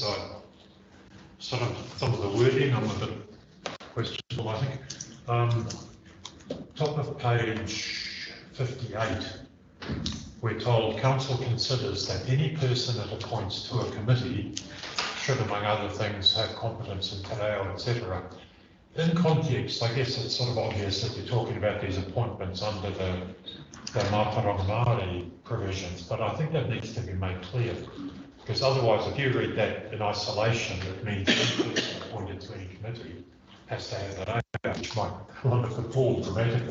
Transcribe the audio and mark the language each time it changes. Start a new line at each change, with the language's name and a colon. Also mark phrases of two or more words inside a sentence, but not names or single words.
English: Some of the wording I'm a bit questionable, I think. Top of page 58, we're told council considers that any person it appoints to a committee should, among other things, have competence in
Māori: te reo,
English: etc. In context, I guess it's sort of obvious that you're talking about these appointments under the
Māori: Mātauranga Māori
English: provisions, but I think that needs to be made clear, because otherwise, if you read that in isolation, it means any person appointed to any committee has to have that over, which might limit the pool dramatically.